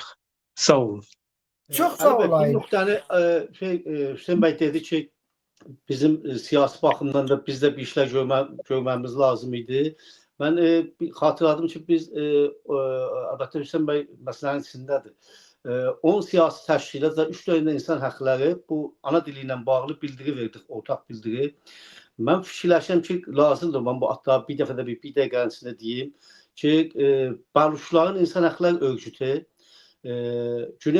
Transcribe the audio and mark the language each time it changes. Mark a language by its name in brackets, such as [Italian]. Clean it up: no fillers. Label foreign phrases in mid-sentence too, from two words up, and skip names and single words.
[Turkish] Sağ olun. Çok sağ Bu olayım. noktada Hüseyin Bey dedi ki bizim siyasi bakımdan da biz de bir işler görmemiz lazım idi. Ben hatırladım ki biz elbette Hüseyin Bey meselenin içindedir. [Azerbaijani] 10 siyasi təşkilat və 3 dövrdə insan hakları bu ana dili ilə bağlı bildiri verdik, ortak bildiri. Mən fikirləşirəm ki, lazımdır. Mən bu hatta bir dəfə də bir dəqiqənin içində deyim ki, Baluşların İnsan Hüquqları Örgütü, Güney